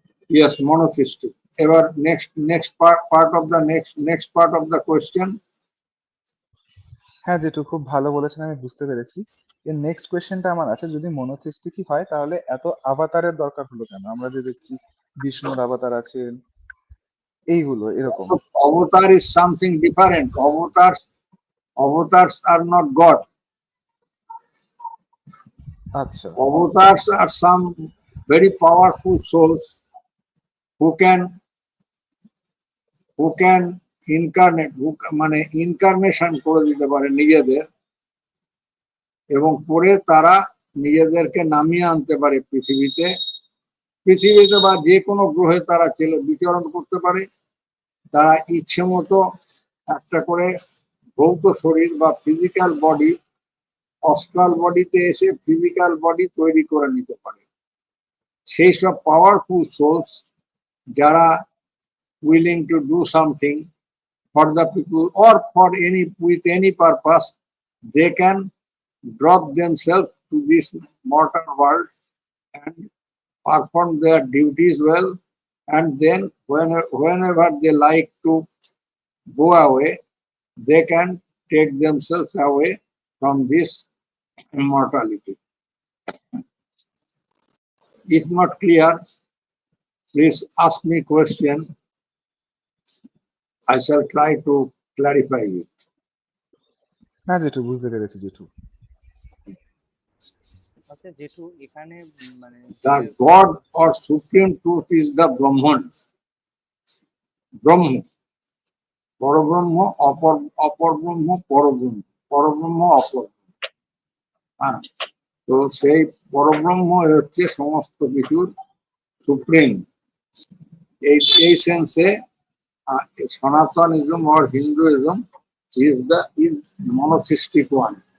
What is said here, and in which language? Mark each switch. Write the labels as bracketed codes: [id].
[en] Yes, monotheistic. এবার next part of the question. [bn] হ্যাঁ জেঠু, খুব ভালো বলেছেন, আমি বুঝতে পেরেছি। এর নেক্সট কোয়েশ্চেনটা আমার আছে, যদি মনোথিস্টিকই হয় তাহলে এত আভাতারের দরকার হলো কেন? আমরা যে দেখছি বিষ্ণুর আভাতার আছেন, এইগুলো এরকম। [en] Avatar is something different. Avatars are not God. [bn] আচ্ছা। [en] Avatars are some very powerful souls who can incarnate, [bn] মানে ইনকারনেশন করে দিতে পারে নিজেদের, এবং পরে তারা নিজেদেরকে নামিয়ে আনতে পারে পৃথিবীতে বা যে কোনো গ্রহে তারা বিচরণ করতে পারে। তারা ইচ্ছে মতো একটা করে ভৌত শরীর বা ফিজিক্যাল বডি, অস্ট্রাল বডিতে এসে ফিজিক্যাল বডি তৈরি করে নিতে পারে। সেই সব [en] Powerful souls যারা willing to do something for the people or for with any purpose, they can drop themselves to this mortal world and perform their duties well, and then whenever they like to go away, they can take themselves away from this immortality. If not clear, please ask me question. I shall try to clarify it. [bn] না জেঠু, বুঝতে পেরেছি জেঠু। আচ্ছা জেঠু এখানে মানে [en] The God or supreme truth is the Brahman. [bn] ব্রহ্ম, পরব্রহ্ম, অপরব্রহ্ম, পরব্রহ্ম, পরব্রহ্ম, অপরব্রহ্ম। হ্যাঁ, তো সেই পরব্রহ্ম হচ্ছে সমস্ত কিছুর সুপ্রিম। এই সেন্সে [en] Sanatanism or Hinduism is monotheistic one.